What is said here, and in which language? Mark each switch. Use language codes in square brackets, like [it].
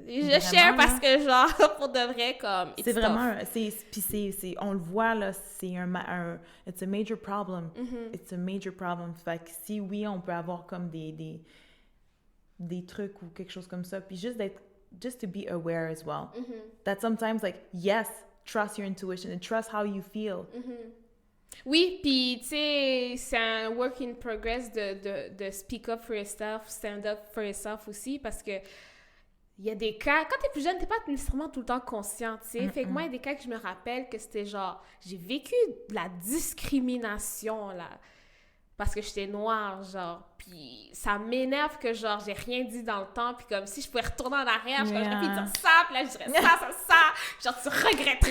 [fr] Je share parce que, genre, pour de vrai, comme, c'est vraiment, on le voit, là, c'est [en] it's a major problem. It's a major problem. [fr] Fait que si, oui, on peut avoir comme des trucs ou quelque chose comme ça, puis [en] just to be aware as well. That sometimes, like, yes, trust your intuition and trust how you feel. [fr] Oui, puis, tu sais, c'est un [en] work in progress [fr] de [en] speak up for yourself, [fr] stand up for yourself aussi, parce que il y a des cas, quand t'es plus jeune, t'es pas nécessairement tout le temps conscient, tu sais. Fait que moi, il y a des cas que je me rappelle que c'était genre, j'ai vécu de la discrimination, là, parce que j'étais noire, genre, puis ça m'énerve que, genre, j'ai rien dit dans le temps, puis comme si je pouvais retourner en arrière, j'aurais pu dire ça, puis là, je dirais ça, genre, tu regretterais!